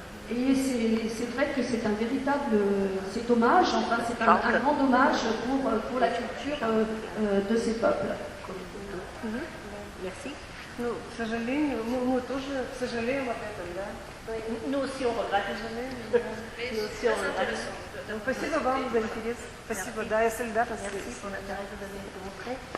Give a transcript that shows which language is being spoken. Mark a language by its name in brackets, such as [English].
[French] Et c'est vrai que c'est un véritable, c'est dommage, enfin c'est un grand dommage pour la culture de ces peuples. Merci. [Russian] Ну, к сожалению, мы тоже сожалеем об этом, да? [French] Nous aussi on regrette. Nous aussi on regrette. [Russian] Спасибо вам за интерес. Спасибо, да, я солидарна. [French] Merci pour l'intérêt que vous avez montré.